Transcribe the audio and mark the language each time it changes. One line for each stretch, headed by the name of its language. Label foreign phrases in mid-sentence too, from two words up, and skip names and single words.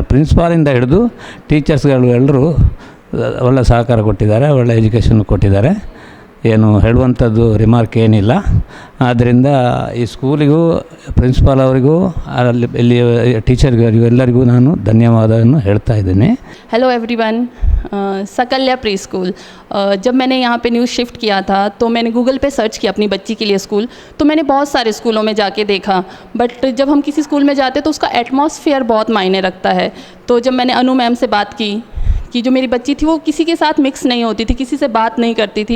Kannada: ಪ್ರಿನ್ಸಿಪಾಲಿಂದ ಹಿಡಿದು ಟೀಚರ್ಸ್ಗಳು ಎಲ್ಲರೂ ಒಳ್ಳೆ ಸಹಕಾರ ಕೊಟ್ಟಿದ್ದಾರೆ, ಒಳ್ಳೆ ಎಜುಕೇಷನ್ ಕೊಟ್ಟಿದ್ದಾರೆ. ಏನು ಹೇಳುವಂಥದ್ದು ರಿಮಾರ್ಕ್ ಏನಿಲ್ಲ. ಆದ್ದರಿಂದ ಈ ಸ್ಕೂಲಿಗೂ ಪ್ರಿನ್ಸಿಪಾಲ್ ಅವರಿಗೂ ಇಲ್ಲಿ ಟೀಚರ್ಗಳಿಗೂ ಎಲ್ಲರಿಗೂ ನಾನು ಧನ್ಯವಾದವನ್ನು ಹೇಳ್ತಾ ಇದ್ದೀನಿ.
English: Hello everyone, सकल्या प्री स्कूल.
Hindi: जब मैंने यहाँ पे
English: new shift
Hindi: किया था तो मैंने गूगल पे सर्च किया अपनी बच्ची के लिए स्कूल. तो मैंने बहुत सारे स्कूलों में जाके देखा, बट जब हम किसी स्कूल में जाते तो उसका एटमॉस्फेयर बहुत मायने रखता है. तो जब मैंने अनु मैम से बात की कि जो मेरी बच्ची थी वो किसी के साथ मिक्स नहीं होती थी, किसी से बात नहीं करती थी.